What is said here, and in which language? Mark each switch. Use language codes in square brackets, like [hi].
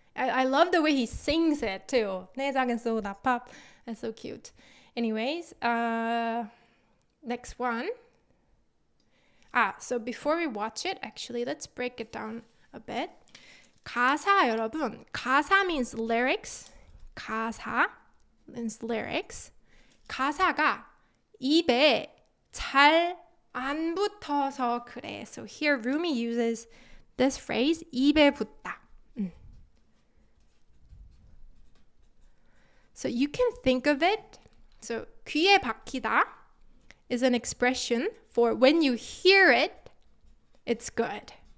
[en] I love the way he sings it too. [ko] 내 작은 소다파. [en] That's so cute. Anyways, next one. So before we watch it, actually, let's break it down a bit. [ko] 가사 여러분, 가사 [en] means lyrics. [ko] 가사, [en] means lyrics. [ko] 가사가 입에 잘 안 붙어서 그래. [en] So here Rumi uses this phrase, 입에 붙다. So you can think of it. So 귀에 박히다 is an expression for when you hear it, it's good.